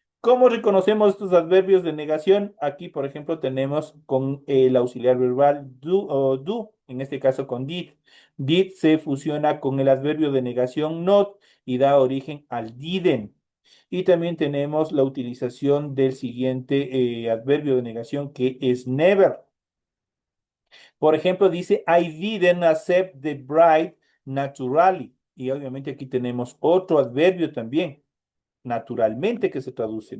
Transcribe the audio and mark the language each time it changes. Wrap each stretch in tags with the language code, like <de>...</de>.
<es>¿Cómo reconocemos estos adverbios de negación? Aquí, por ejemplo, tenemos con el auxiliar verbal do o do, en este caso con did. Did se fusiona con el adverbio de negación not y da origen al didn't. Y también tenemos la utilización del siguiente adverbio de negación que es never. Por ejemplo, dice,</es> <en>I didn't accept the bride naturally.</en> <es>Y obviamente aquí tenemos otro adverbio también, naturalmente, que se traduce.</es>